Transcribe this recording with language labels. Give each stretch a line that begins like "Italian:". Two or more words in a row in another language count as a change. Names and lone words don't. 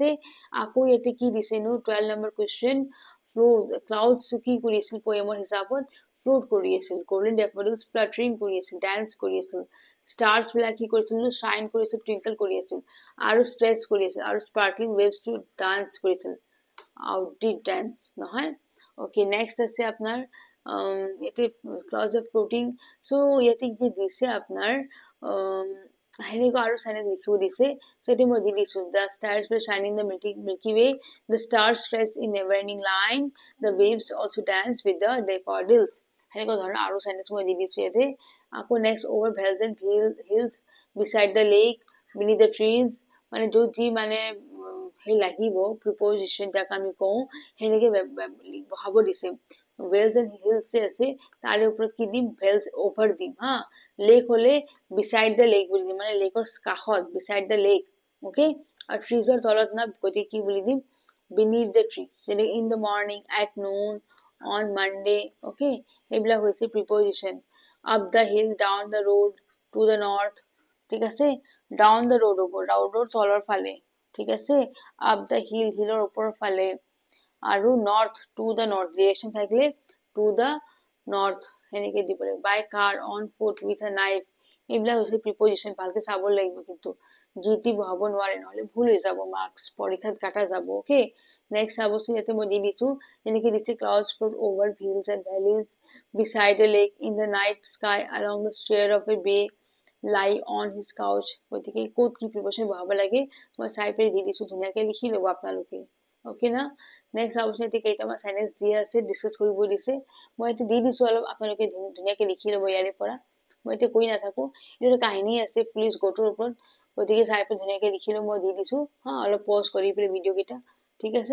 Assamese: আকৌ ইয়াতে কি দিছে নো 12 নম্বৰ কুৱেশ্যন, ক্লাউডছ কি কৰিছিল পয়েমৰ হিচাপত, ফ্লোট কৰি আছিল,
English: golden daffodils
Assamese: ফ্লাটাৰিং কৰি আছিল, ডান্স কৰি আছিল, ষ্টাৰ্ছ বিলাক কি কৰিছিল, শাইন কৰিছিল, টুইংকল কৰি আছিল, আৰু ষ্ট্ৰেচ কৰি আছিল, আৰু
English: sparkling waves to dance
Assamese: কৰিছিল,
English: outdid dance
Assamese: নহয়। ওকে, নেক্সট আছে আপোনাৰ ইয়াতে
English: clouds of floating.
Assamese: চ' ইয়াতে কি দিছে আপোনাৰ সেনেকুৱা আৰু চেনেল লিখিব দিছে। চ' এতিয়া মই দি দিছো,
English: the stars were shining the milky way, the stars stretched in never ending line, the waves also danced with the daffodils,
Assamese: সেনেকুৱা ধৰণৰ আৰু চেনেল মই দি দিছো ইয়াতে।
English: আকৌ নেক্সট over vales and hills, beside the lake, beneath the trees,
Assamese: মানে য'ত যি মানে সেই লাগিব প্ৰিপজিশ্যন যাক আমি কওঁ সেনেকে বহাব দিছে।
English: vales and hills
Assamese: যে আছে তাৰে ওপৰত কি দিম,
English: vales over
Assamese: দিম হা। লেক হলে
English: beside the lake
Assamese: বুলি দিম, মানে লেকৰ কাষত,
English: beside the lake,
Assamese: অকে। আৰু ট্ৰিজৰ তলত না, গতিকে কি বুলি দিম,
English: beneath the tree, যেনেকে in the morning, at noon, on Monday,
Assamese: okay, এইবিলাক হৈছে প্ৰিপজিশ্যন।
English: up the hill, down the road, to the north,
Assamese: ঠিক আছে।
English: down the road
Assamese: হ'ব, roadৰ তলৰ ফালে, ঠিক আছে।
English: up the hill,
Assamese: hillৰ ওপৰৰ ফালে, আৰু north,
English: to the north,
Assamese: direction থাকিলে
English: to the north
Assamese: সেনেকে দিব লাগিব।
English: by car, on foot, with a knife,
Assamese: এইবিলাক হৈছে প্ৰিপজিশ্যন, ভালকে চাব লাগিব কিন্তু জিটি বহাব নোৱাৰে, নহলে ভুল হৈ যাব, মাৰ্কস পৰীক্ষাত কাটা যাব, অকে। নেক্সট চাবচোন, ইয়াতে মই দি দিছো যেনেকে দিছে,
English: clouds float over hills and valleys, beside a lake, in the night sky, along the shore of a bay, lie on his couch,
Assamese: গতিকে ক'ত কি প্ৰিপজিশ্যন বহাব লাগে মই চাই পেলাই দি দিছো, ধুনীয়াকে লিখি ল'ব আপোনালোকে, অকে না। নেক্সট চাবচোন, এতিয়া কেইটামান চেনেল দি আছে, ডিছকাছ কৰিব দিছে, মই এতিয়া দি দিছো অলপ, আপোনালোকে ধুনীয়াকে লিখি ল'ব ইয়াৰে পৰা, মই এতিয়া কৈ নাথাকো, এইটো কাহিনী আছে পুলিচ গোটৰ ওপৰত, গতিকে চাই পেলাই ধুনীয়াকে লিখি ল'ব, মই দি দিছো হা, অলপ পজ কৰি পেলাই ভিডিঅ' কেইটা, ঠিক আছে।